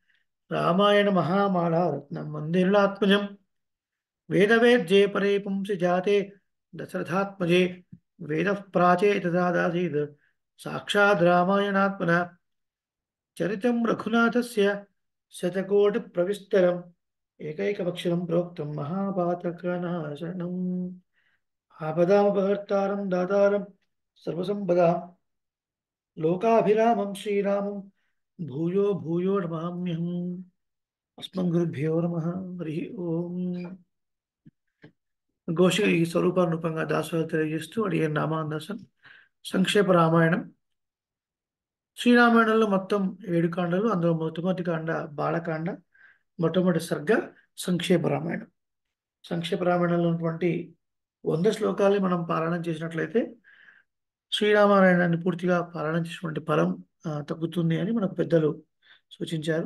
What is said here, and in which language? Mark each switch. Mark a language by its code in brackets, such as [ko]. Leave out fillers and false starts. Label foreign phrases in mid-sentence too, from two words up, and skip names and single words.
[sa] रामायणमहामालारत्नं वन्दे लीलात्मजम् वेदवेद्ये परे पुंसि जाते दशरथात्मजे वेदः प्राचेतसादासीत् साक्षाद् रामायणात्मना चरितं रघुनाथस्य शतकोटिप्रविस्तरम् एकैकमक्षरं प्रोक्तं महापातकनाशनम् आपदामपहर्तारं दातारं सर्वसम्पदां लोकाभिरामं श्रीरामं भूयो भूयो नमाम्यहम् अस्मद्गुरुभ्यो नमः हरिः ओम् [te] ఘోష ఈ స్వరూపానురూపంగా దాసోహం తెలియజేస్తూ అడిగే నామాందాసం సంక్షేప రామాయణం. శ్రీరామాయణంలో మొత్తం 7 కాండలు, అందులో మొట్టమొదటి కాండ బాలకాండ, మొట్టమొదటి సర్గ సంక్షేప రామాయణం. సంక్షేప రామాయణంలో ఉన్నటువంటి 100 శ్లోకాలు మనం పారాయణం చేసినట్లయితే శ్రీరామాయణాన్ని పూర్తిగా పారాయణం చేసినటువంటి ఫలం తగ్గుతుంది అని మనకు పెద్దలు సూచించారు.